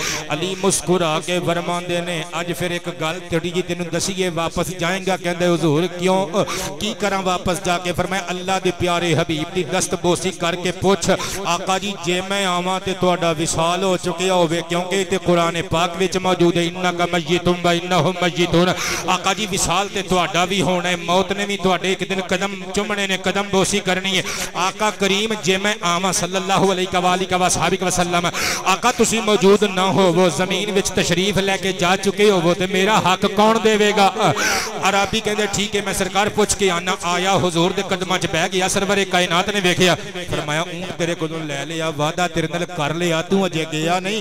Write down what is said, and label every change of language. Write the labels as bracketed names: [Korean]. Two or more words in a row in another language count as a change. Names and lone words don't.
[Punjabi] علی مسکرا کے فرماندے نے اج پھر اک گل تھوڑی جی تینوں دسیے واپس جائے گا? کہندے حضور کیوں کی کرا واپس جا کے؟ فرمایا اللہ دے پیارے حبیب دی دست بوسی کر کے پچھ آقا جی جے میں آواں تے تہاڈا وصال ہو چکیا ہووے، کیونکہ تے قرآن پاک وچ موجود ہے [Arabic] إنك ميت وإنهم ميتون. [Punjabi] آقا جی وصال تے تہاڈا بھی ہونا ہے، موت نے بھی تہاڈے اک دن قدم چمنے نے، قدم بوسی کرنی ہے. آقا کریم جے میں آواں [Arabic] صلى الله عليه وسلم [Punjabi] آقا تسی موجود نہ ہو او زمین وچ تشریف لے کے جا چکے ہو او تے میرا حق کون دیوے گا? اعرابی کہندے ٹھیک ہے میں سرکار پچھ کے آنا۔ آیا حضور دے قدماں چ بیٹھ گیا. سرور کائنات نے ویکھیا فرمایا اونٹ تیرے کولوں لے لیا، وعدہ تیرے نال کر لیا، تو اجے گیا نہیں.